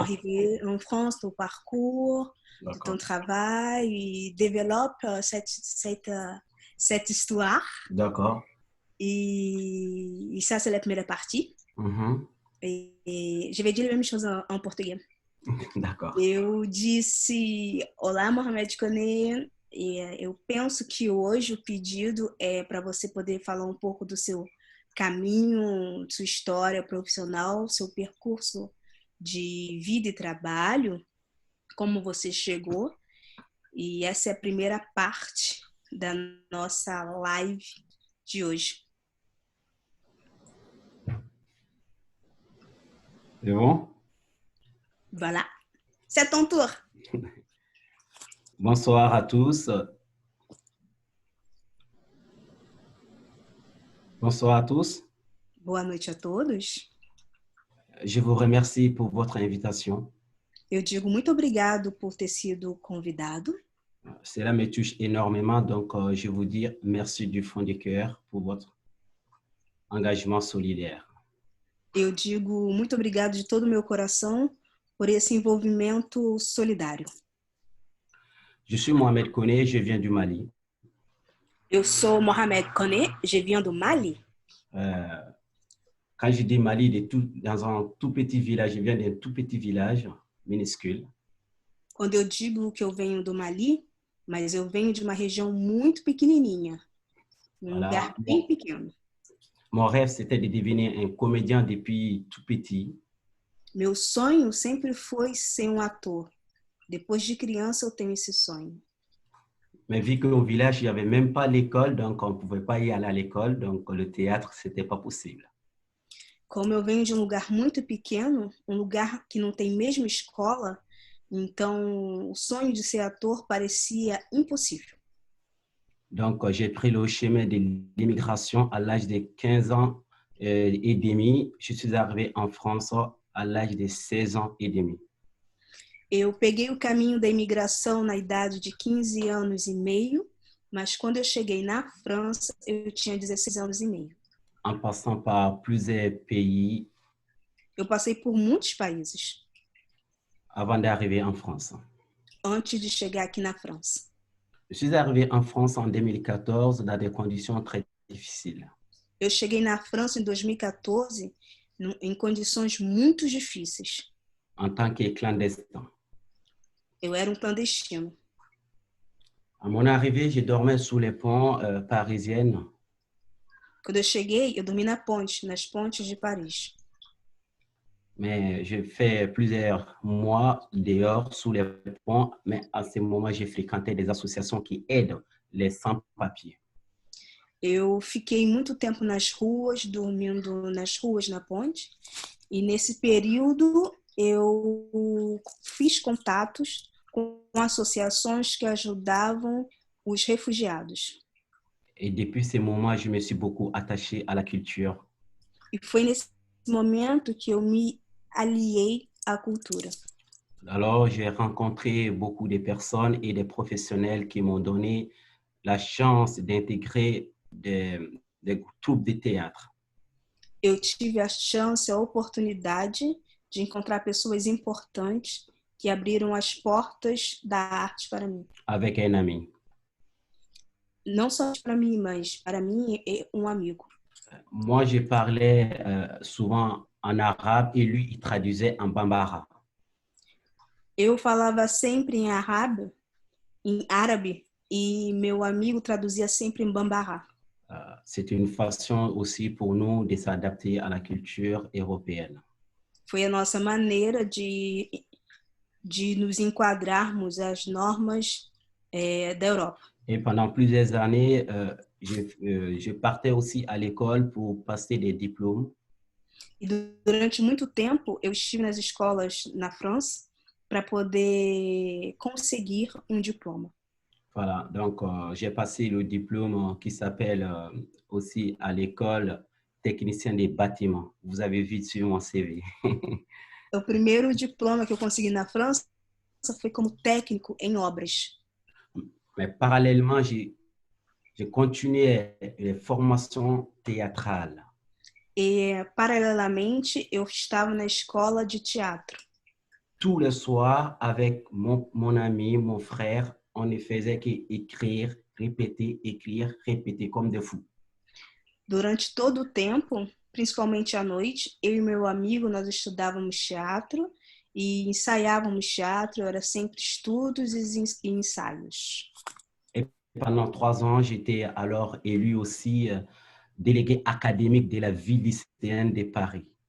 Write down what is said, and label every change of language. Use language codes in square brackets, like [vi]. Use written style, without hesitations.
[fr] arrivée en France, ton parcours, de ton travail, et développe cette histoire. D'accord. Et ça, c'est la première partie. Mhm. Et je vais dire la même chose en português. D'accord. [pt] Eu disse: Olá, Mohamed Koné. Eu penso que hoje o pedido é para você poder falar um pouco do seu caminho, sua história profissional, seu percurso de vida e trabalho, como você chegou. E essa é a primeira parte da nossa live de hoje. [fr] C'est bon? Voilà. C'est ton tour. Bonsoir à tous. Bonsoir à tous. [pt] Boa noite a todos. [fr] Je vous remercie pour votre invitation. [pt] Eu digo muito obrigado por ter sido convidado. [fr] Cela me touche énormément, donc je vous dis merci du fond du cœur pour votre engagement solidaire. [pt] Eu digo muito obrigado de todo o meu coração por esse envolvimento solidário. [fr] Je suis Mohamed Koné, je viens du Mali. [pt] Eu sou Mohamed Koné, [fr] je viens [pt] do Mali. [fr] Quand je dis Mali, dans un tout petit village, je viens d'un tout petit village minuscule. [pt] Quando eu digo que eu venho do Mali, mas eu venho de uma região muito pequenininha, lugar bem pequeno. [fr] Mon rêve, c'était de devenir un comédien depuis tout petit. [pt] Meu sonho sempre foi ser um ator. Depois de criança, eu tenho esse sonho. [fr] Mais vu qu'au village, il n'y avait même pas l'école, donc on ne pouvait pas y aller à l'école, donc le théâtre, ce n'était pas possible. [pt] Como eu venho de um lugar muito pequeno, um lugar que não tem mesmo escola, então o sonho de ser ator parecia impossível. [fr] Donc, j'ai pris le chemin de l'immigration à l'âge de 15 ans et demi. Je suis arrivé en France à l'âge de 16 ans et demi. [pt] Eu peguei o caminho da imigração na idade de 15 anos e meio, mas quando eu cheguei na França, eu tinha 16 anos e meio. [fr] en passant par plusieurs pays [pt] Eu passei por muitos países [fr] avant d'arriver en France. [pt] antes de chegar aqui na França. [fr] Je suis arrivé en France en 2014 dans des conditions très difficiles. [pt] Eu cheguei na França em 2014 em condições muito difíceis. [fr] En tant que clandestin. [pt] Eu era um clandestino. [fr] À mon arrivée, je dormais sous les ponts parisiennes. [pt] Quando eu cheguei, eu dormi nas pontes de Paris. [fr] Mais j'ai fait plusieurs mois dehors sous les ponts, mais à ce moment, j'ai fréquenté des associations qui aident les sans-papiers. [pt] Eu fiquei muito tempo nas ruas, dormindo nas ruas, na ponte. E nesse período, eu fiz contatos com associações que ajudavam os refugiados. [fr] Et depuis ce moment, je me suis beaucoup attaché à la culture. [pt] E foi nesse momento que eu me aliei à cultura. [fr] Alors, j'ai rencontré beaucoup de personnes et des professionnels qui m'ont donné la chance d'intégrer des troupes de théâtre. [pt] Eu tive a chance, a oportunidade de encontrar pessoas importantes que abriram as portas da arte para mim. [fr] Avec un ami. [pt] Não só para mim, mas para mim e um amigo. [fr] Moi, je parlais souvent en arabe et lui, il traduisait en bambara. [pt] Eu falava sempre em árabe, e meu amigo traduzia sempre em bambara. [fr] C'est une façon aussi pour nous de s'adapter à la culture européenne. [pt] Foi a nossa maneira de nos enquadrarmos às normas da Europa. [fr] Et pendant plusieurs années, je partais aussi à l'école pour passer des diplômes. [pt] E durante muito tempo, eu estive nas escolas na França para poder conseguir um diploma. [fr] Voilà, donc j'ai passé le diplôme qui s'appelle aussi à l'école technicien des bâtiments. Vous avez vu sur mon CV. [pt] O primeiro diploma que eu consegui na França foi como técnico em obras. [fr] Mais parallèlement, j'ai continué les formations théâtrales. [pt] E, paralelamente, eu estava na escola de teatro. [fr] Tous les soirs, avec mon ami, mon frère, on ne faisait qu'écrire, répéter comme des fous. [pt] Durante todo o tempo, principalmente à noite, eu e meu amigo, nós estudávamos teatro e ensaiávamos teatro, era sempre estudos e ensaios. [fr] Et pendant 3 ans, j'étais alors élu aussi délégué académique de la ville lycéenne de Paris.